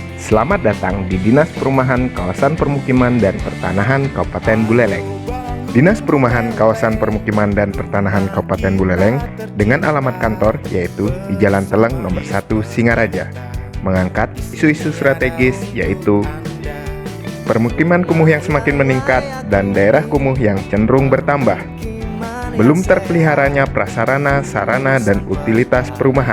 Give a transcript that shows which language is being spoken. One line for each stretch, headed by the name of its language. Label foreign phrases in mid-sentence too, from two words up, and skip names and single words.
Indonesian: Selamat datang di Dinas Perumahan Kawasan Permukiman dan Pertanahan Kabupaten Buleleng. Dinas Perumahan Kawasan Permukiman dan Pertanahan Kabupaten Buleleng dengan alamat kantor yaitu di Jalan Teleng nomor 1 Singaraja, mengangkat isu-isu strategis yaitu permukiman kumuh yang semakin meningkat dan daerah kumuh yang cenderung bertambah. Belum terpeliharanya prasarana, sarana, dan utilitas perumahan.